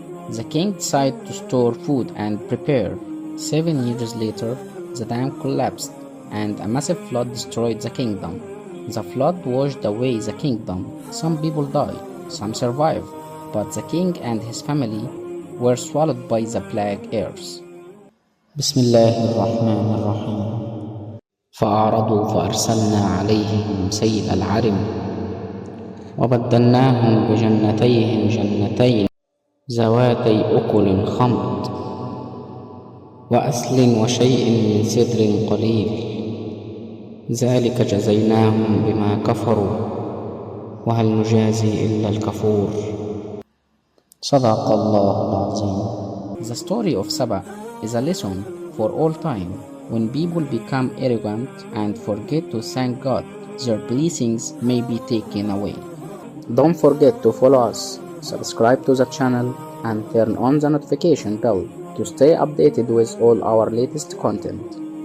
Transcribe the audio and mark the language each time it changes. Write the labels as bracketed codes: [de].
[en] The king decided to store food and prepare. 7 years later, the dam collapsed and a massive flood destroyed the kingdom. The flood washed away the kingdom. Some people died, some survived, but the king and his family were swallowed by the plague airs. [ar] بسم الله الرحمن الرحيم. فأعرضوا فأرسلنا عليهم سيل العرم وبدلناهم بجنتيهم جنتين ذواتي أكل خمط وأصل وشيء من سدر قليل ذلك جزيناهم بما كفروا وهل نجازي إلا الكفور. صدق الله العظيم. [en] The story of Saba is a lesson for all time. When people become arrogant and forget to thank God, their blessings may be taken away. Don't forget to follow us, subscribe to the channel, and turn on the notification bell to stay updated with all our latest content.